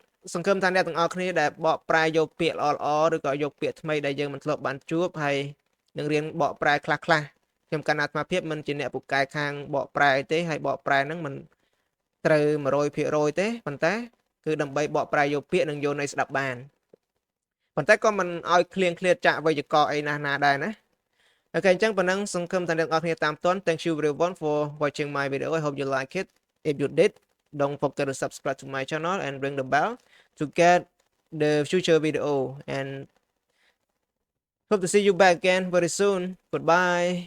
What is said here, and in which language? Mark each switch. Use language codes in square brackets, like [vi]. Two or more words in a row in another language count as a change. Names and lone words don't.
[km] សង្ឃឹមថាអ្នកទាំងអស់គ្នាដែលបកប្រែយកពាក្យល្អៗឬក៏យកពាក្យថ្មីដែលយើងមិនធ្លាប់បានជួបហើយនឹងរៀនបកប្រែខ្លះខ្ញុំកណ្ណាអាត្មាភាពមិនជាអ្នកពូកែខាងបកប្រែទេហើយបកប្រែហ្នឹងមិនត្រូវ 100% ទេប៉ុន្តែគឺដើម្បីបកប្រែយកពាក្យនិងយកន័យស្ដាប់បានប៉ុន្តែក៏មិនឲ្យឃ្លៀងឃ្លាតចាក់វេយ្យាករណ៍អីណាដែរណាអូខេអញ្ចឹងប៉ុណ្ណឹងសង្ឃឹមថាអ្នកទាំងអស់គ្នាតាមទាន់ [en] Thank you everyone for watching my video. I hope you like it. If you did, don't forget to subscribe to my channel and ring the bell to get the future video, and hope to see you back again very soon. Goodbye.